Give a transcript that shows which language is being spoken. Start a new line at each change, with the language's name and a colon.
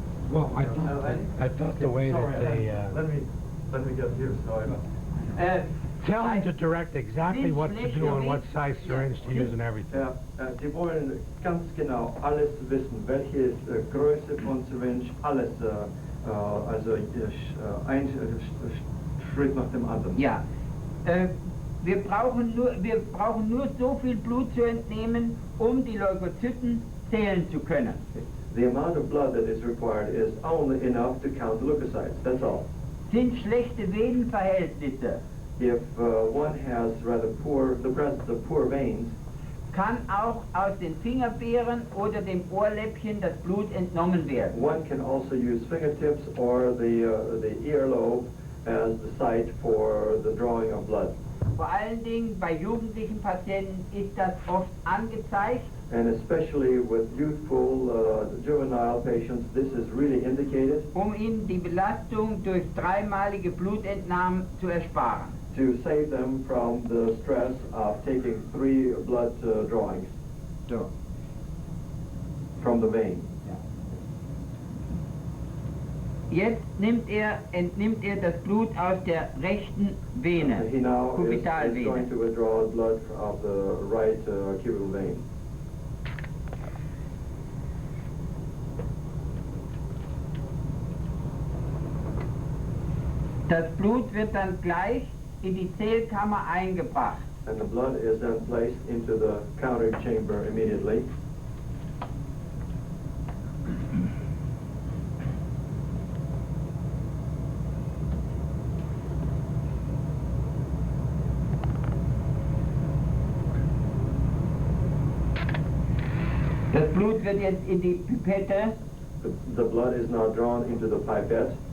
English: Well, I thought the way that they, Let me get here. So tell him to direct exactly what to do and what size syringe to use and everything.
German: Ja, die wollen ganz genau alles wissen, welche Größe von Syringe, alles, also ein Schritt nach dem anderen. Ja, wir brauchen nur so viel Blut zu entnehmen, die Leukozyten zählen zu können.
English: The amount of blood that is required is only enough to count the leukocytes. That's all.
German: Sind schlechte Venenverhältnisse,
English: If one has the presence of poor veins,
German: kann auch aus den Fingerbeeren oder dem Ohrläppchen das Blut entnommen werden.
English: one can also use fingertips or the earlobe as the site for the drawing of blood.
German: Vor allen Dingen bei jugendlichen Patienten ist das oft angezeigt,
English: And especially with youthful juvenile patients, this is really indicated
German: ihnen die Belastung durch dreimalige Blutentnahmen zu ersparen.
English: to save them from the stress of taking 3 blood drawings
German: So.
English: from the vein.
German: Jetzt entnimmt er das Blut aus der rechten Vene,
English: He now is
German: Kubitalvene.
English: going to withdraw blood of the right cubital vein.
German: Das Blut wird dann gleich in die Zählkammer eingebracht.
English: And the blood is then placed into the counting chamber immediately.
German: Das Blut wird jetzt in die Pipette
English: The blood is now drawn into the pipette.